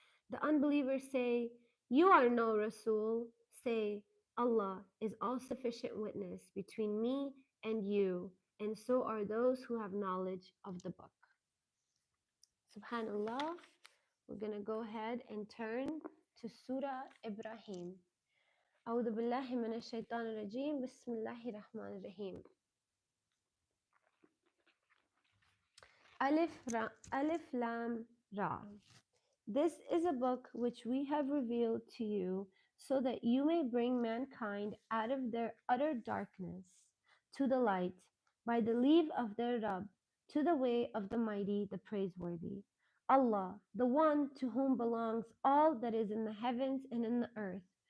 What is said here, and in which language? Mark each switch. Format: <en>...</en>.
<en>The unbelievers say, You are no Rasul. Say, Allah is all sufficient witness between me and you, and so are those who have knowledge of the book. Subhanallah. We're going to go ahead and turn to Surah Ibrahim.</en> <ar>أعوذ بالله من الشيطان الرجيم بسم الله الرحمن الرحيم Alif Lam Ra.</ar> <en>This is a book which we have revealed to you so that you may bring mankind out of their utter darkness to the light by the leave of their Rabb, to the way of the mighty, the praiseworthy. Allah, the one to whom belongs all that is in the heavens and in the earth.</en>